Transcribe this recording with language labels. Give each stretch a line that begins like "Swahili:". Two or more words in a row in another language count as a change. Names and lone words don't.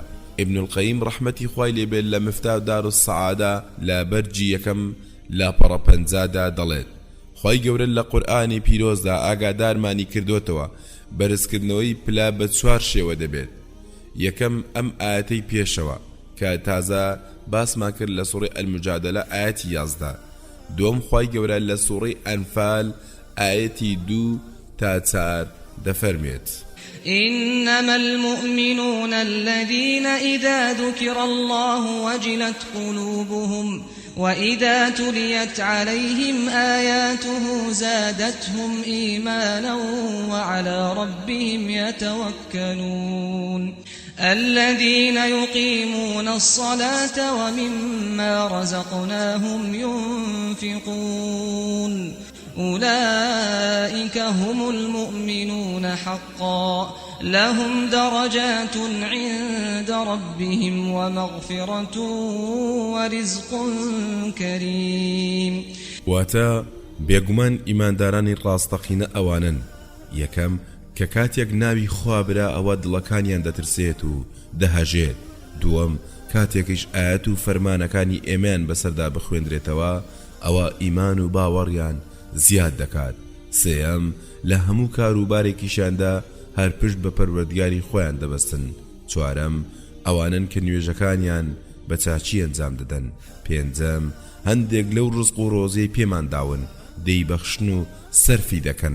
Central Kurdish: ئیبن القەییم ڕەحمەتی خوای لێبێت لە مفتاح دار السەعادە لە بەرجی یەکەم لە پەڕە 50دا دەڵێت خوای گەورە لە قورئانی پیرۆزدا ئاگادارمانی کردوتەوە بەرزکردنەوەی پلا بە 4 شێوە دەبێت. یەکەم ئەم ئاەتەی پێشەوە کە تازە باسمان کرد لە سوڕی ئەلموجادەلە ئاەتی 11، دووەم خوای گەورە لە سوڕی ئەنفال ئاەتی 2 تا 4 دەفەرمێت
Arabic: إنما المؤمنون الذين إذا ذكر الله وجلت قلوبهم وإذا تليت عليهم آياته زادتهم إيمانا وعلى ربهم يتوكلون الذين يقيمون الصلاة ومما رزقناهم ينفقون أولئك هم المؤمنون حقا لهم درجات عند ربهم ومغفرة ورزق كريم.
Central Kurdish: واتا بێگومان ئیماندارانی ڕاستەقینە ئەوانن یەکەم کە کاتێک ناوی خوا برا ئەوە دڵەکانیان دەترسێت و دەهەژێت، دووەم کاتێکیش ئاەت و فەرمانەکانی ئێمەیان بەسەردا بخوێندرێتەوە ئەوە ئیمان و باوەڕیان زیاد دەکات، سێەم لە هەموو کاروبارێکیشاندا هەر پشت بە پەروەردگاری خۆیان دەبەستن، چوارەم ئەوانن کە نوێژەکانیان بە چاچی ئەنجام دەدەن، پێنجەم هەندێک لەو ڕزق و ڕۆزەی پێمان داون دەیبەخشن و سەرفی دەکەن.